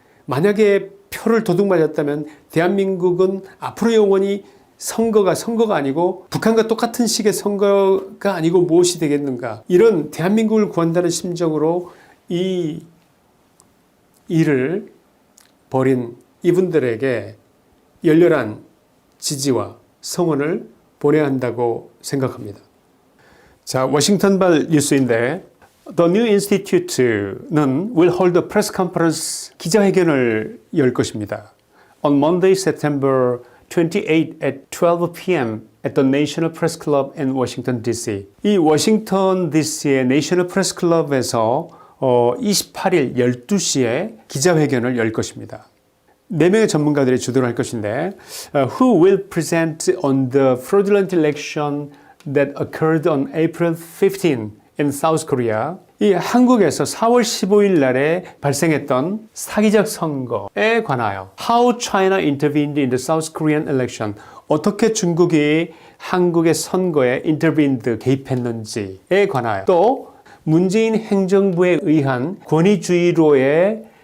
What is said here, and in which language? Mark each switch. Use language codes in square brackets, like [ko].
[ko] 만약에 표를 도둑 맞았다면 대한민국은 앞으로 영원히 선거가 아니고 북한과 똑같은 식의 선거가 아니고 무엇이 되겠는가. 이런 대한민국을 구한다는 심정으로 이 일을 벌인 이분들에게 열렬한 지지와 성원을 보내야 한다고 생각합니다. 자, 워싱턴발 뉴스인데 The New Institute는 [en] will hold a press conference [ko] 기자회견을 열 것입니다. [en] On Monday, September 28 at 12 p.m. at the National Press Club in Washington, D.C. [ko] 이 워싱턴 DC의 National Press Club에서 28일 12시에 기자회견을 열 것입니다. 4명의 전문가들이 주도를 할 것인데 [en] Who will present on the fraudulent election that occurred on April 15 in South Korea? [ko] 이 한국에서 4월 15일 날에 발생했던 사기적 선거에 관하여 [en] How China intervened in the South Korean election. [ko] 어떻게 중국이 한국의 선거에 intervened, 개입했는지에 관하여 또 문재인 행정부에 의한 권위주의로의